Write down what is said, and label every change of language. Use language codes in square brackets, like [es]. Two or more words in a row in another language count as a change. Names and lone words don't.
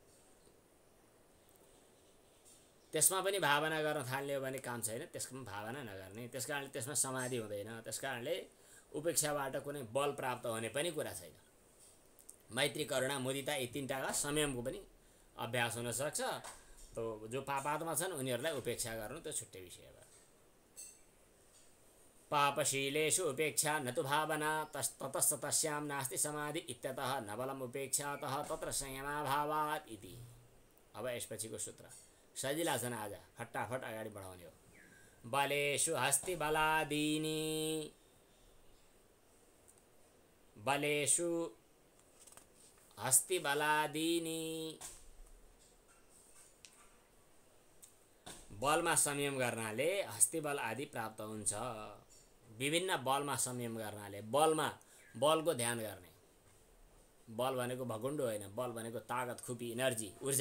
[ne] त्यसमा पनि भावना गर्न थाल्ने हो भने काम छैन, त्यसमा भावना नगर्ने। त्यस कारणले त्यसमा समाधि हुँदैन। त्यस कारणले उपेक्षाबाट कुनै बल प्राप्त हुने पनि कुरा छैन। मैत्री, करुणा, मुदिता यी तीनटाका संयमको पनि अभ्यास हुनसक्छ। तो जो पापात्मा छन् उनीहरूलाई उपेक्षा गर्नु त्यो छुट्टै विषय हो। [sa] पापशीलेषु उपेक्षा न तु भावना ततस्त तस्यां नास्ति समाधि इत्यतः न बलम् उपेक्षातः तत्र संयमाभावात् इति। [ne] अब यसपछिको सूत्र सजिला छन्, आज फटाफट अगाडि बढाउने हो। [sa] बलेषु हस्ति बलादीनि, बलेषु हस्ति बलादीनि। [ne] बलमा संयम गर्नाले हस्तिबल आदि प्राप्त हुन्छ। विभिन्न बलमा संयम गर्नाले, बलमा बलको ध्यान गर्ने। बल भनेको भगुण्डो होइन, बल भनेको तागत, खुपी, इनर्जी, ऊर्जा।